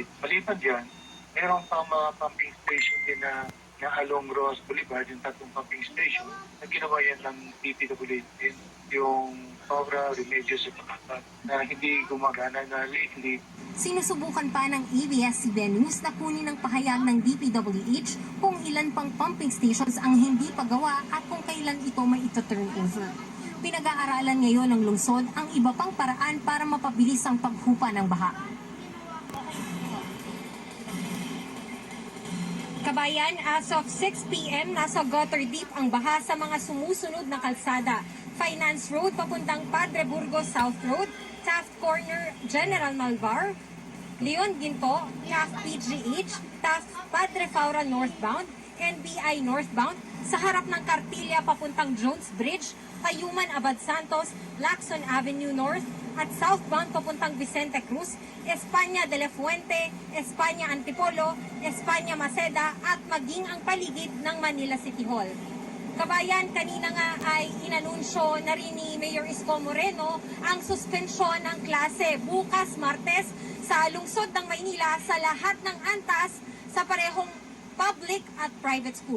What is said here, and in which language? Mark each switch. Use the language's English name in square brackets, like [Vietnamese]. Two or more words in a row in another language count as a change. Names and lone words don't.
[Filipino] Maliban dyan, meron pa mga [English] pumping station [Filipino] din na along Rojas Boulevard, yung tatlong [English] pumping station, [Filipino] na ginawa yan ng DPWH din, yung Obra Remedios sa Pakatan, na hindi gumagana na lately. Sinusubukan pa ng ABS-CBN News na kunin ng pahayag ng DPWH kung ilan pang [English] pumping stations [Filipino] ang hindi pagawa at kung kailan ito may ito-turn over. Pinag-aaralan ngayon ng lungsod ang iba pang paraan para mapabilis ang paghupa ng baha. Kabayan, [English] as of 6 p.m., [Filipino] nasa [English] gutter deep [Filipino] ang baha sa mga sumusunod na kalsada. Finance Road papuntang Padre Burgos South Road, Taft Corner, General Malvar, Leon Ginto, Taft PGH, Taft Padre Faura northbound, NBI northbound, sa harap ng Cartilla papuntang Jones Bridge, Payuman Abad Santos, Lacson Avenue North, at southbound papuntang Vicente Cruz, España de la Fuente, España Antipolo, España Maceda, at maging ang paligid ng Manila City Hall. Kabayan, kanina nga ay inanunsyo na rin ni Mayor Isko Moreno ang suspensyon ng klase bukas Martes sa lungsod ng Maynila sa lahat ng antas sa parehong public at [English] private school.